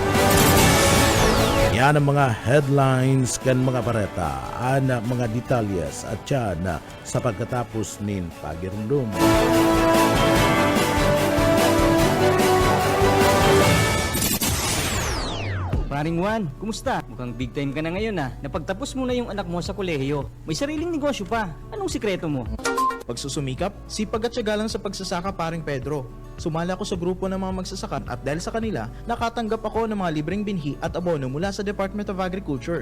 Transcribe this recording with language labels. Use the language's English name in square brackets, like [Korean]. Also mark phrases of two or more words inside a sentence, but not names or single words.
[Bikol] Yan ang mga headlines kan mga bareta, mga detalyes at yan sa pagkatapos nin pagirundum. [Filipino] Paring Juan, kumusta? Mukhang [English] big time [Filipino] ka na ngayon Napagtapos mo na yung anak mo sa kolehiyo. May sariling negosyo pa. Anong sikreto mo? Pagsusumikap, sipag at tiyaga lang sa pagsasaka paring Pedro. Sumala ako sa grupo ng mga magsasaka at dahil sa kanila, nakatanggap ako ng mga libreng binhi at abono mula sa Department of Agriculture.